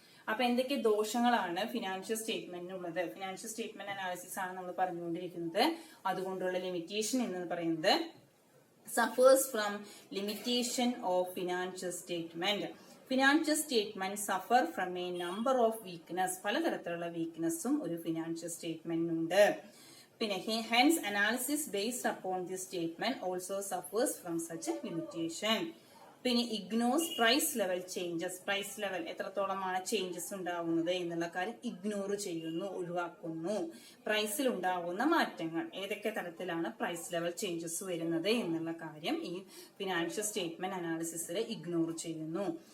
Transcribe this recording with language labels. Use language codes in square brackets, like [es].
[ml] അപ്പൊ എന്തൊക്കെ ദോഷങ്ങളാണ് financial സ്റ്റേറ്റ്മെന്റിനുള്ളത്? Financial statement analysis ആണ് നമ്മൾ പറഞ്ഞുകൊണ്ടിരിക്കുന്നത്. അതുകൊണ്ടുള്ള ലിമിറ്റേഷൻ എന്ന് പറയുന്നത് [en] Suffers from limitation of financial statement. Financial statement suffer from a number of weakness. [ml] പലതരത്തിലുള്ള വീക്ക്നെസ്സും ഒരു ഫിനാൻഷ്യൽ സ്റ്റേറ്റ്മെന്റിനുണ്ട്. [en] പിന്നെ hence analysis based upon this statement also suffers from such a limitation. [ml] പിന്നെ [en] ignores price level changes, [ml] price level എത്രത്തോളമാണ് changes ഉണ്ടാവുന്നത് എന്നുള്ള കാര്യം ignore ചെയ്യുന്നു, ഒഴിവാക്കുന്നു. പ്രൈസിൽ ഉണ്ടാവുന്ന മാറ്റങ്ങൾ ഏതൊക്കെ തരത്തിലാണ് പ്രൈസ് ലെവൽ ചേഞ്ചസ് വരുന്നത് എന്നുള്ള കാര്യം ഈ ഫിനാൻഷ്യൽ സ്റ്റേറ്റ്മെന്റ് അനാലിസിസിൽ ഇഗ്നോർ ചെയ്യുന്നു.